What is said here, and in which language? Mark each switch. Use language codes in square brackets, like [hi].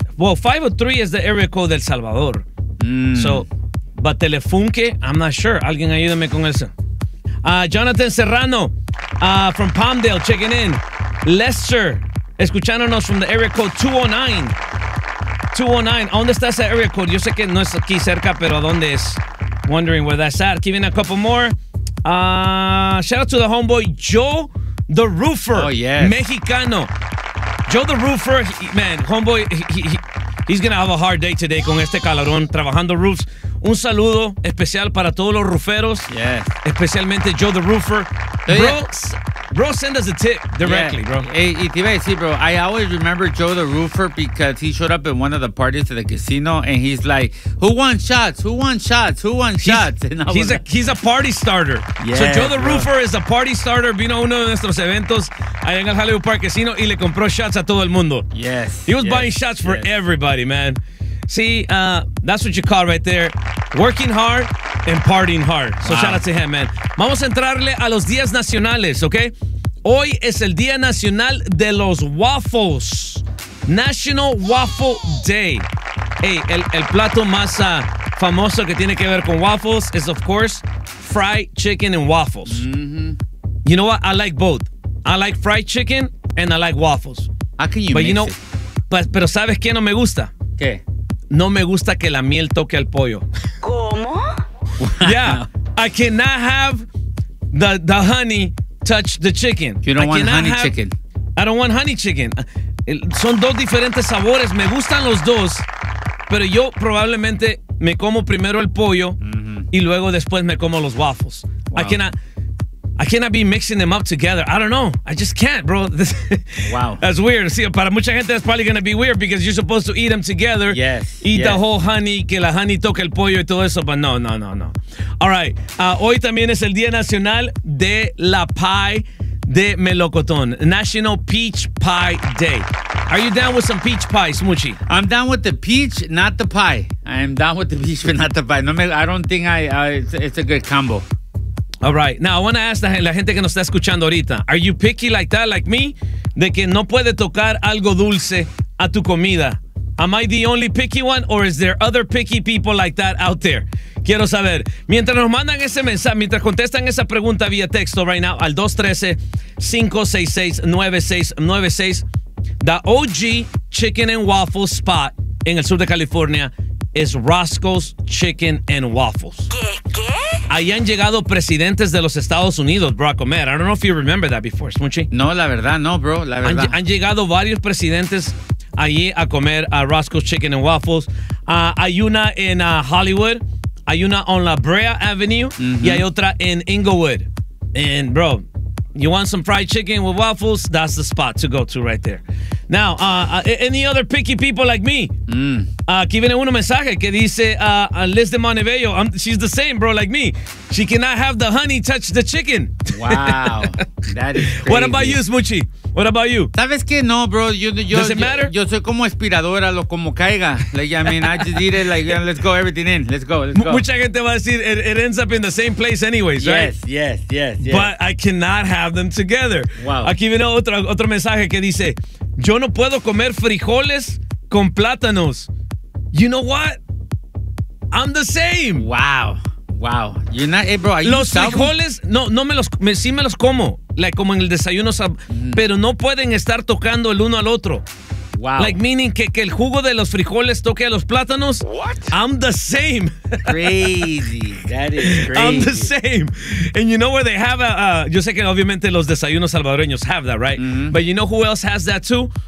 [en] Well, 503 is the area code [es] del Salvador. [en] So, but Telefunke, I'm not sure. [es] Alguien ayúdame con eso. Jonathan Serrano [en] from Palmdale checking in. Lester, escuchándonos from the area code 209. [es] 209, ¿a dónde está ese area code? Yo sé que no es aquí cerca, pero ¿a dónde es? [en] Wondering where that's at. Giving a couple more. Shout out to the homeboy, Joe the Roofer. Oh, yes. Mexicano. Joe the Roofer, man, homeboy, he's going to have a hard day today [es] con este calorón, trabajando [en] roofs. [es] Un saludo especial para todos los ruferos. [en] Yeah. Especialmente Joe the Roofer. Bro, send us a tip directly, yeah, bro. Hey, [es] te iba a decir, [en] bro, I always remember Joe the Roofer because he showed up at one of the parties at the casino and he's like, who wants shots? Who wants shots? Who wants shots? He's a party starter. Yeah, so Joe the Roofer is a party starter. [es] Vino a uno de nuestros eventos allá en el Hollywood Park Casino y le compró shots a todo el mundo. [en] Yes. He was buying shots for everybody, man. See, that's what you call right there. Working hard and partying hard. So shout out to him, man. [es] Vamos a entrarle a los días nacionales, okay? Hoy es el Día Nacional de los Waffles. [en] National Waffle Day. Hey, [es] el plato más famoso que tiene que ver con waffles [en] is, of course, fried chicken and waffles. Mm-hmm. You know what? I like both. I like fried chicken and I like waffles. How can you but mix you know, it? [es] Pero ¿sabes qué no me gusta? ¿Qué? No me gusta que la miel toque al pollo. ¿Cómo? [en] Yeah, I cannot have the honey touch the chicken. You don't want honey chicken. I don't want honey chicken. [es] Son dos diferentes sabores. Me gustan los dos, pero yo probablemente me como primero el pollo y luego después me como los waffles. [en] Wow. I cannot be mixing them up together. I don't know. I just can't, bro. Wow. That's weird. See, [es] para mucha gente, [en] that's probably going to be weird because you're supposed to eat them together. Yes. Eat the whole honey, [es] que la honey toque el pollo y todo eso. [en] But no. All right. [es] Hoy también es el Día Nacional de la Pie de Melocotón. [en] National Peach Pie Day. Are you down with some peach pie, Smoochie? I'm down with the peach, not the pie. I'm down with the peach, but not the pie. I don't think it's a good combo. All right. Now, I want to ask [es] la gente que nos está escuchando ahorita. [en] Are you picky like that, like me? [es] De que no puede tocar algo dulce a tu comida. [en] Am I the only picky one? Or is there other picky people like that out there? [es] Quiero saber. Mientras nos mandan ese mensaje, mientras contestan esa pregunta vía texto [en] right now [es] al 213-566-9696, the OG Chicken and Waffles spot en el sur de California is Roscoe's Chicken and Waffles. ¿Qué? Ahí han llegado presidentes de los Estados Unidos, bro, a comer. [en] I don't know if you remember that before, Smoochie. [es] No, la verdad, no, bro, la verdad. Han llegado varios presidentes allí a comer a Roscoe's Chicken and Waffles. Hay una en Hollywood, hay una on La Brea Avenue, y hay otra en Inglewood. [en] And, bro, you want some fried chicken with waffles? That's the spot to go to right there. Now, any other picky people like me? [es] Aquí viene un mensaje que dice Liz de Montebello. [en] She's the same, bro, like me. She cannot have the honey touch the chicken. Wow. That is crazy. What about you, Smoochie? What about you? [es] ¿Sabes qué? No, bro. [en] Does it matter? [es] Yo soy como aspiradora, lo como caiga. [en] Like, I mean, I just eat it like, let's go, everything in. Let's go. [es] Mucha gente va a decir, [en] it ends up in the same place anyways, yes, right? Yes. But I cannot have them together. Wow. [es] Aquí viene otro mensaje que dice, yo no puedo comer frijoles con plátanos. [en] You know what? I'm the same. Wow. You're not, hey, bro. Are [es] los frijoles, no me los, sí me los como. Like, como en el desayuno, pero no pueden estar tocando el uno al otro. Wow. Like, meaning que el jugo de los frijoles toque a los plátanos. [en] What? I'm the same. Crazy. That is crazy. I'm the same. And you know where they have a [es] yo sé que obviamente los desayunos salvadoreños [en] have that, right? Mm-hmm. But you know who else has that too?